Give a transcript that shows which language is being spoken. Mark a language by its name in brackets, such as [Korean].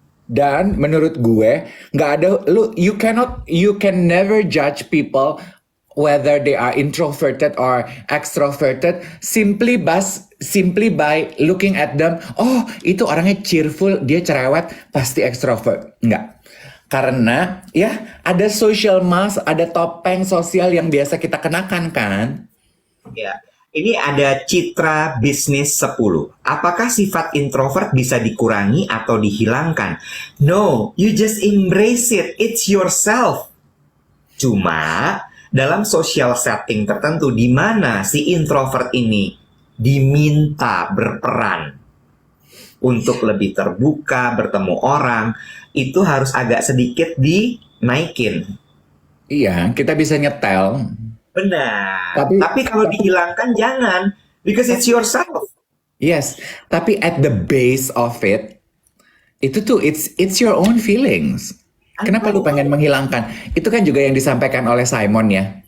[Indonesian] Dan menurut gue, nggak ada, [English] you can never judge people whether they are introverted or extroverted simply by looking at them. [Indonesian] Oh, itu orangnya cheerful, dia cerewet, pasti extrovert. Nggak. Karena ya ada social mask, ada topeng sosial yang biasa kita kenakan kan. Ya, ini ada Citra Bisnis 10. Apakah sifat introvert bisa dikurangi atau dihilangkan? [English] No, you just embrace it. It's yourself. [Indonesian] Cuma dalam social setting tertentu di mana si introvert ini diminta berperan untuk lebih terbuka, bertemu orang, itu harus agak sedikit dinaikin. Iya, kita bisa nyetel. Benar. Tapi kalau dihilangkan jangan, [English] because it's yourself. Yes, tapi at the base of it, [Indonesian] itu tuh [English] it's your own feelings. [Indonesian] Kenapa lu pengen menghilangkan? Itu kan juga yang disampaikan oleh Simon ya.